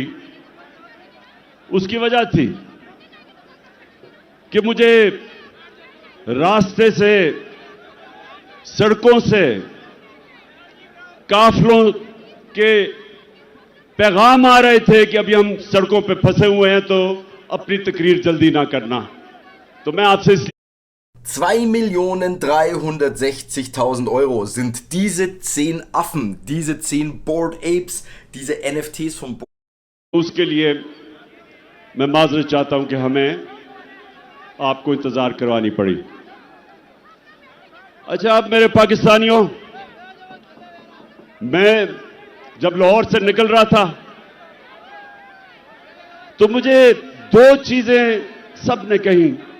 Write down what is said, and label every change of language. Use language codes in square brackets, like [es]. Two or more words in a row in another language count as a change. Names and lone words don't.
[ur] اس کی وجہ تھی کہ مجھے راستے سے، سڑکوں سے قافلوں کے پیغام آ رہے تھے کہ ابھی ہم سڑکوں پے پھنسے ہوئے ہیں، تو اپنی تقریر جلدی نہ کرنا. تو میں آپ سے [de] 2.360.000 Euro sind diese 10 Affen, diese 10 Bored Apes, diese NFTs von [ur] اس کے لیے میں معذرت چاہتا ہوں کہ ہمیں آپ کو انتظار کروانی پڑی. اچھا، اب میرے پاکستانیوں، میں جب لاہور سے نکل رہا تھا تو مجھے دو چیزیں سب نے کہی